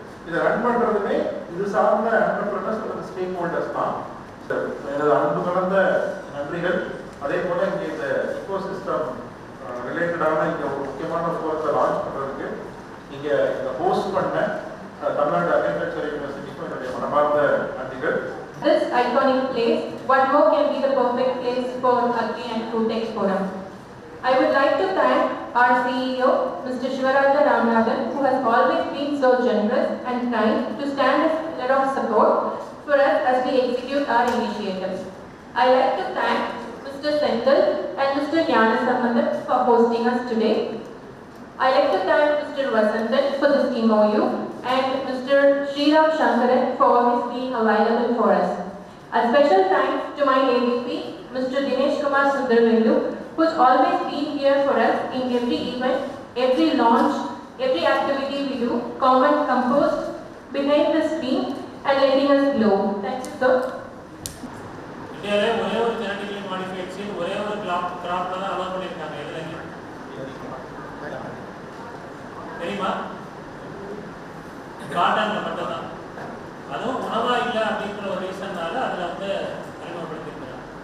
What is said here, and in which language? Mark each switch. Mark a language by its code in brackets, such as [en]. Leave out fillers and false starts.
[ta] இதை ரன் பண்ணுறதுமே இது சார்ந்த என்டர்பிரினர்ஸ் அல்லது ஸ்டேக் ஹோல்டர்ஸ் தான். எனது அன்பு கலந்த நன்றிகள். அதே போல இங்கே இந்த இக்கோசிஸ்டம் ரிலேட்டடான இங்கே ஒரு முக்கியமான ஃபோரத்தை லான்ச் பண்ணுறதுக்கு இங்கே இந்த ஹோஸ்ட் பண்ண தமிழ்நாடு அக்ரிகல்ச்சர் யூனிவர்சிட்டிக்கும் என்னுடைய மனமார்ந்த நன்றிகள். [en] This iconic place, what more can be the perfect place for Agri and Food Tech Forum? I would like to thank our CEO, Mr. Shivaraja Ramanathan, who has always been so generous and kind to stand as a pillar of support for us as we execute our initiatives. I like to thank Mr. Senthil and Mr. Gnanasambandan for hosting us today. I like to thank Mr. Vasantan for this MOU and Mr. Sriram Shankaran for always being available for us. A special thanks to my AVP, Mr. Dinesh Kumar Sundarvelu, who's always been here for us in every event, every launch, every activity we do, comment composed behind the screen and letting us glow. Thank you, sir. [ta] இந்தியாவிலே ஒரே ஒரு genetically modified seat, ஒரே ஒரு கிராப்ல தான் allow பண்ணியிருக்காங்க எதுலையும் தெரியுமா? காட்டன்ல மட்டும் தான். அதுவும் உணவா இல்லை அப்படிங்கிற ஒரு ரீசன்னால அதில் வந்து அறிமுகப்படுத்திருக்கிறாங்க.